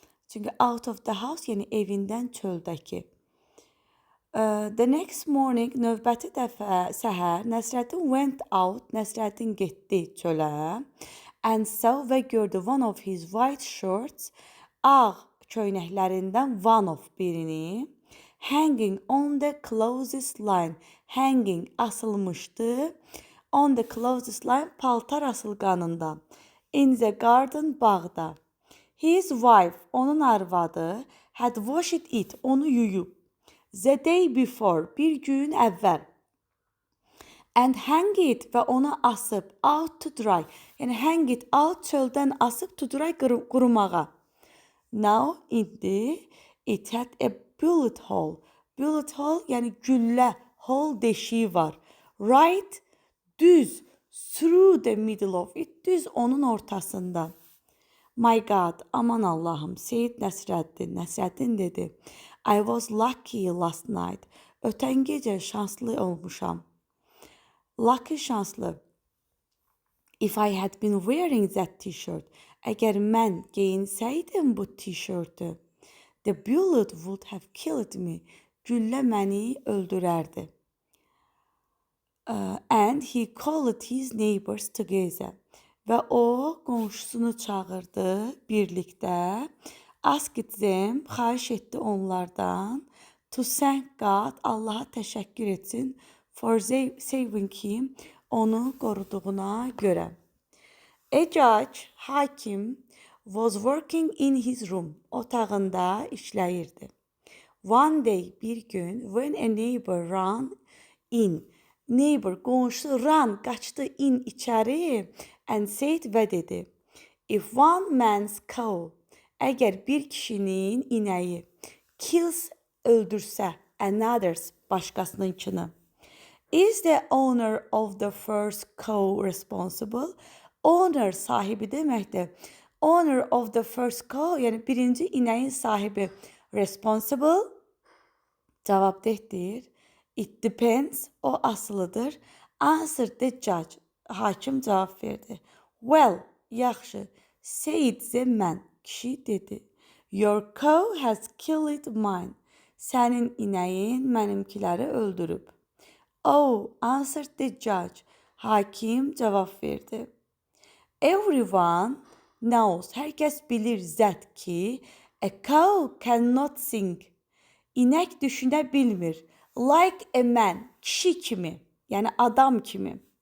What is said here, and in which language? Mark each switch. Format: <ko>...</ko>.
<az>Çünki</az> <en>out of the house,</en> <az>yəni evindən çöldəki.</az> <en>The next morning,</en> <az>növbəti dəfə səhər,</az> <en>Nəsrəddin went out,</en> <az>Nəsrəddin getdi çölə,</az> <en>and saw</en> <az>və gördü</az> <en>one of his white shirts,</en> <az>ağ köynəklərindən</az> <en>one of</en> <az>birini,</az> <en>hanging on the closest line, hanging</en> <az>asılmışdı,</az> <en>on the closest line,</en> <az>paltar asılqanında,</az> <en>in the garden,</en> <az>bağda.</az> <en>His wife,</en> <az>onun arvadı,</az> <en>had washed it,</en> <az>onu yuyub.</az> <en>The day before,</en> <az>bir gün əvvəl.</az> <en>And hang it,</en> <az>və onu asıb,</az> <en>out to dry.</en> <az>Yəni</az> <en>hang it out,</en> <az>çöldən asıb,</az> <en>to dry,</en> <az>qurumağa.</az> <en>Now,</en> <az>indi,</az> <en>it had a bullet hole. Bullet hole,</en> <az>yəni güllə,</az> <en>hole</en> <az>deşiyi var.</az> <en>Right,</en> <az>düz,</az> <en>through the middle of it,</en> <az>düz onun ortasında.</az> <en>My God,</en> <az>aman Allahım, Seyid Nəsrəddin dedi.</az> <en>I was lucky last night.</en> <az>Ötən gecə şanslı olmuşam.</az> <en>Lucky,</en> <az>şanslı.</az> <en>If I had been wearing that t-shirt,</en> <az>əgər mən geyinsəydim bu t-shirtü,</az> <en>the bullet would have killed me.</en> <az>Güllə məni öldürərdi.</az> <en>And he called his neighbors together.</en> <az>Və o qonşusunu çağırdı birlikdə.</az> <en>Asked them,</en> <az>xahiş etdi onlardan.</az> <en>To thank God,</en> <az>Allaha təşəkkür etsin.</az> <en>For saving him,</en> <az>onu qoruduğuna görə.</az> <en>A judge,</en> <az>hakim,</az> <en>was working in his room.</en> <az>Otağında işləyirdi.</az> <en>One day,</en> <az>bir gün,</az> <en>when a neighbor ran in. Neighbor,</en> <az>qonşu,</az> <en>run,</en> <az>qaçdı</az> <en>in</en> <az>içəri,</az> <en>and said</en> <az>və dedi.</az> <en>If one man's cow,</en> <az>əgər bir kişinin inəyi,</az> <en>kills,</en> <az>öldürsə,</az> <en>another's,</en> <az>başqasınınkini,</az> <en>is the owner of the first cow responsible? Owner,</en> <az>sahibi deməkdir.</az> <en>Owner of the first cow,</en> <az>yəni birinci inəyin sahibi,</az> <en>responsible,</en> <az>cavabdehdir.</az> <en>It depends,</en> <az>o asılıdır.</az> <en>Answer the judge,</en> <az>hakim cavab verdi.</az> <en>Well,</en> <az>yaxşı,</az> <en>said the man,</en> <az>kişi dedi.</az> <en>Your cow has killed mine.</en> <az>Sənin inəyin mənimkiləri öldürüb.</az> <en>Oh, answered the judge,</en> <az>hakim cavab verdi.</az> <en>Everyone knows,</en> <az>hər kəs bilir zət ki,</az> <en>a cow cannot think.</en> <az>İnək düşünə bilmir.</az> <en>Like a man,</en> <az>kişi kimi, yəni adam kimi.</az>